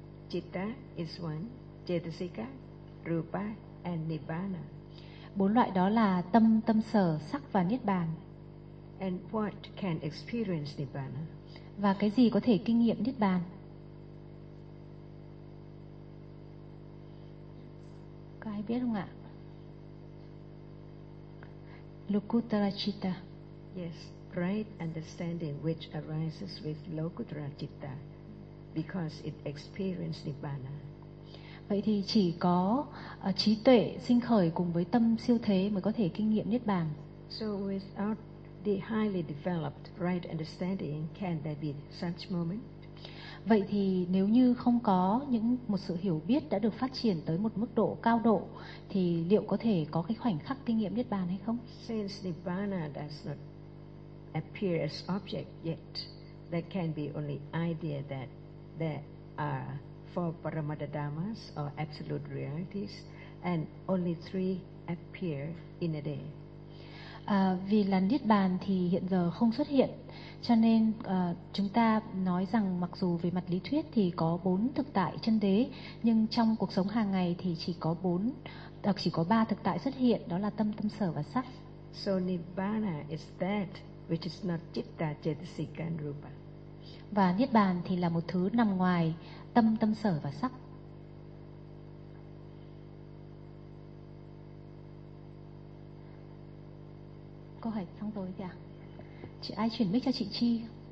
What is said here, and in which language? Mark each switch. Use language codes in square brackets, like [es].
[en] Citta is one, Chetasika, Rupa and Nibbana. [vi] Bốn loại đó là tâm, tâm sở, sắc và Niết bàn. [en] And what can experience Nibbana? [vi] Và cái gì có thể kinh nghiệm Niết bàn? Có ai biết không ạ? [pi] Lokuttara citta. [en] Yes, right understanding which arises with Lokuttara citta because it experienced Nibbana. [vi] Vậy thì chỉ có trí tuệ sinh khởi cùng với tâm siêu thế mới có thể kinh nghiệm Niết bàn. [en] So without the highly developed right understanding, can there be such moment? [vi] Vậy thì nếu như không có những một sự hiểu biết đã được phát triển tới một mức độ cao độ thì liệu có thể có cái khoảnh khắc kinh nghiệm Niết bàn hay không? [en] Since Nibbana does not appear as object yet, there can be only idea that there are four paramita dhammas or absolute realities and only three appear in a day. [vi] Vì là Niết bàn thì hiện giờ không xuất hiện, cho nên chúng ta nói rằng mặc dù về mặt lý thuyết thì có bốn thực tại chân đế, nhưng trong cuộc sống hàng ngày thì chỉ có ba thực tại xuất hiện, đó là tâm, tâm sở và sắc. [en] So Nibbana is that which is not citta, cetasika and rupa. [vi] Và Niết Bàn thì là một thứ nằm ngoài tâm, tâm sở và sắc. Câu hỏi xong rồi kìa. Chị ai chuyển mic cho chị Chi?